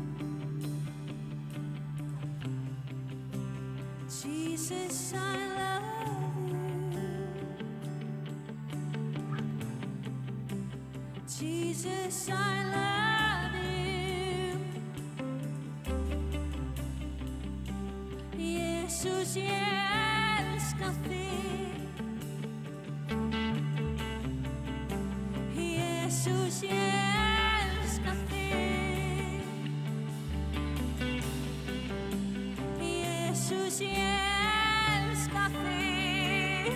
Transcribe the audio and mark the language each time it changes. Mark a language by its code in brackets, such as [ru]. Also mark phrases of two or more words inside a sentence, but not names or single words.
[en] Jesus, I love you. Jesus, I love you. Jesus, [is] ég elska þig. Jesus, ég elska þig. Jesus, ég elska þig.